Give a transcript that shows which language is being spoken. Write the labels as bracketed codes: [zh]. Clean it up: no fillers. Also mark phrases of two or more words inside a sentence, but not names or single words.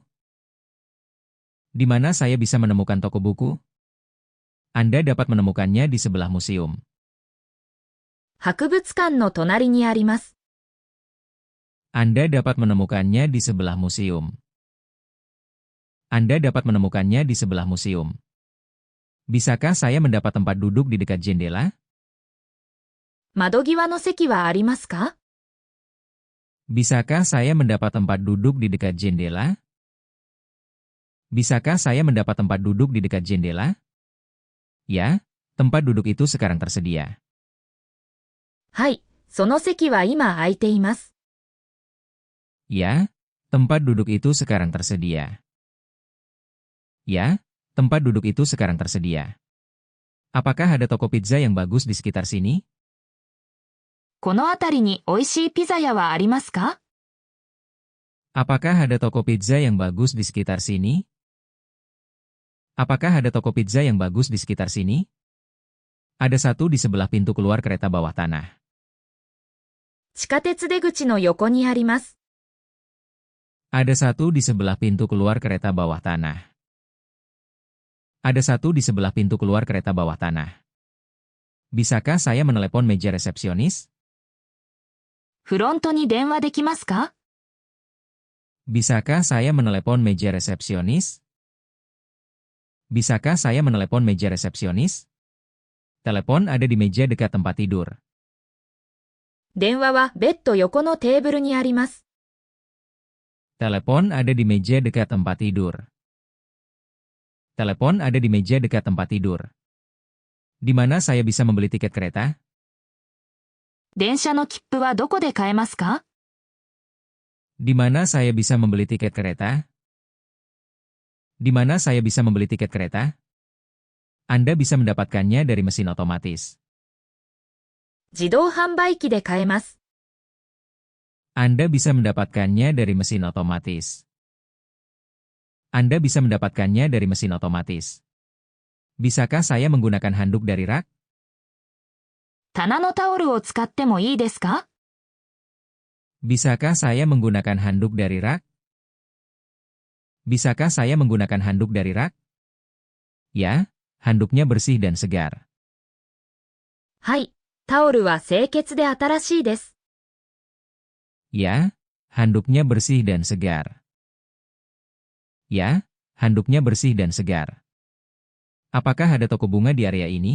[id] Di mana saya bisa menemukan toko buku? Anda dapat menemukannya di sebelah museum. [ja] 博物館の隣にあります。 [id] Anda dapat menemukannya di sebelah museum. Anda dapat menemukannya di sebelah museum. Bisakah saya mendapat tempat duduk di dekat jendela? [ja] 窓際の席はありますか？ [id] Bisakah saya mendapat tempat duduk di dekat jendela? Bisakah saya mendapat tempat duduk di dekat jendela? Ya, tempat duduk itu sekarang tersedia. [ja] はい、その席は今空いています。 [id] Ya, tempat duduk itu sekarang tersedia. Ya, tempat duduk itu sekarang tersedia. Apakah ada toko pizza yang bagus di sekitar sini? [ja] この辺りに美味しいピザ屋はありますか？ [id] Apakah ada toko pizza yang bagus di sekitar sini? Apakah ada toko pizza yang bagus di sekitar sini? Ada satu di sebelah pintu keluar kereta bawah tanah. [ja] 地下鉄出口の横にあります。 [id] Ada satu di sebelah pintu keluar kereta bawah tanah. Ada satu di sebelah pintu keluar kereta bawah tanah. Bisakah saya menelepon meja resepsionis? [ja] フロントに電話できますか？ [id] Bisakah saya menelepon meja resepsionis? Bisakah saya menelepon meja resepsionis? Telepon ada di meja dekat tempat tidur. [ja] 電話はベッド横のテーブルにあります。 [id] Telepon ada di meja dekat tempat tidur. Telepon ada di meja dekat tempat tidur. Di mana saya bisa membeli tiket kereta? [ja] 電車の切符はどこで買えますか？ [id] Di mana saya bisa membeli tiket kereta? Di mana saya bisa membeli tiket kereta? Anda bisa mendapatkannya dari mesin otomatis. [ja] 自動販売機で買えます。 [id] Anda bisa mendapatkannya dari mesin otomatis. Anda bisa mendapatkannya dari mesin otomatis. Bisakah saya menggunakan handuk dari rak? [ja] 棚のタオルを使ってもいいですか？ [id] Bisakah saya menggunakan handuk dari rak? Bisakah saya menggunakan handuk dari rak? Ya, handuknya bersih dan segar. [ja] はい、タオルは清潔で新しいです。 [id] Ya, handuknya bersih dan segar. Ya, handuknya bersih dan segar. Apakah ada toko bunga di area ini?